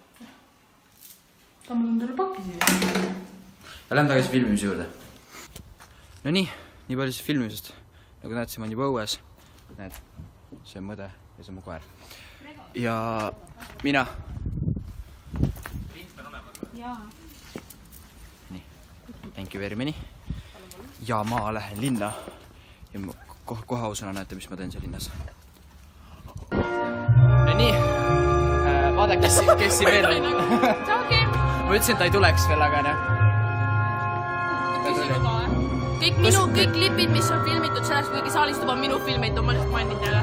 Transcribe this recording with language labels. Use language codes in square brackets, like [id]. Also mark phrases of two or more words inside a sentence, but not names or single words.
[et] ma toon talle paki siia . ja lähme tagasi filmimise juurde . no nii palju siis filmimisest . nagu näed , siin on juba õues . näed , see on mõde ja see on mu koer . ja mina . nii , [en] thank you very many . [et] ja ma lähen linna . ja ma kohe ausõna näete , mis ma teen seal linnas . no nii , vaadake , kes siin veel on . okei . ma ütlesin , et ta ei tuleks veel , aga noh . kõik klipid , mis on filmitud sellest , kuigi saalis juba on minu filmitud , ma lihtsalt mainin teile .